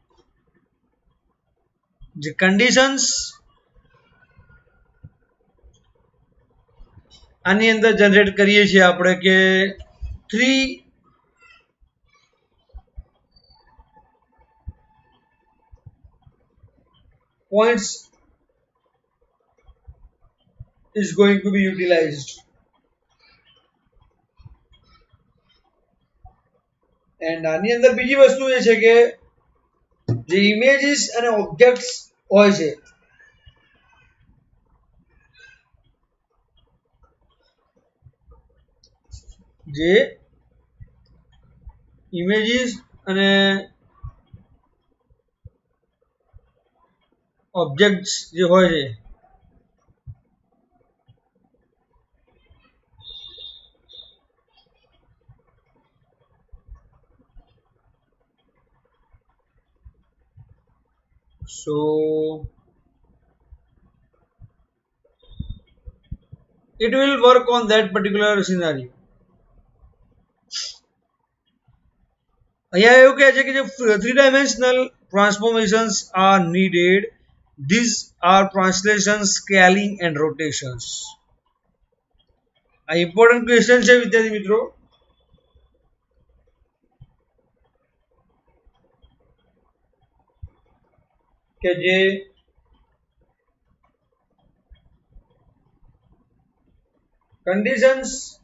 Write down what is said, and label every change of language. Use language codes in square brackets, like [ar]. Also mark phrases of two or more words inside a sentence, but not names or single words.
[gu] જે conditions આની અંદર જનરેટ કરીએ છીએ આપણે કે [en] 3 points is going to be utilized. [gu] એન્ડ આની અંદર બીજી વસ્તુ એ છે કે જે ઇમેજીસ અને ઓબ્જેક્ટ્સ હોય છે જે ઇમેજીસ અને ઓબ્જેક્ટ્સ જે હોય છે [en] so it will work on that particular scenario. [gu] અહીંયા એવું કહે છે કે જે [en] 3-dimensional transformations are needed. These are translation, scaling and rotations. [gu] આ ઇમ્પોર્ટન્ટ ક્વેશ્ચન છે વિદ્યાર્થી મિત્રો. કે જે conditions